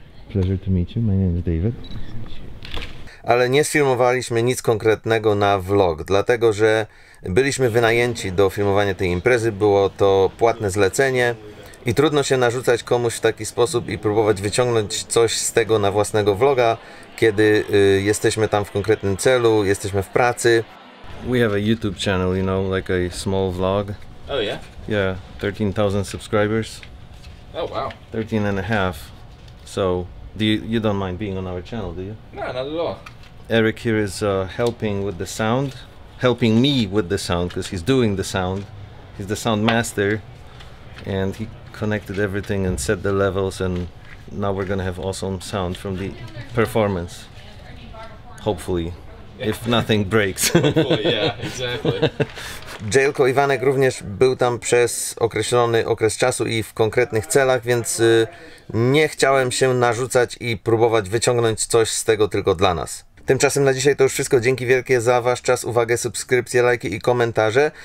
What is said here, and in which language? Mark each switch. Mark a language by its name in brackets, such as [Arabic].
[English] Pleasure to meet you. My name is David. [Polish] Ale nie sfilmowaliśmy nic konkretnego na vlog, dlatego że byliśmy wynajęci do filmowania tej imprezy, było to płatne zlecenie i trudno się narzucać komuś w taki sposób i próbować wyciągnąć coś z tego na własnego vloga, kiedy jesteśmy tam w konkretnym celu, jesteśmy w pracy. [English] We have a YouTube channel, you know, like a small vlog. Oh yeah? Yeah, 13,000 subscribers. Oh wow. 13 and a half. So, you don't mind being on our channel, do you? No, not at all. Eric here is helping with the sound, helping me with the sound because he's doing the sound. He's the sound master and he connected everything and set the levels, and now we're gonna have awesome sound from the performance. Hopefully, if nothing breaks. Hopefully, yeah, exactly. [Polish] Jailko Iwanek również był tam przez określony okres czasu i w konkretnych celach, więc nie chciałem się narzucać i próbować wyciągnąć coś z tego tylko dla nas. Tymczasem na dzisiaj to już wszystko. Dzięki wielkie za Wasz czas, uwagę, subskrypcje, lajki i komentarze.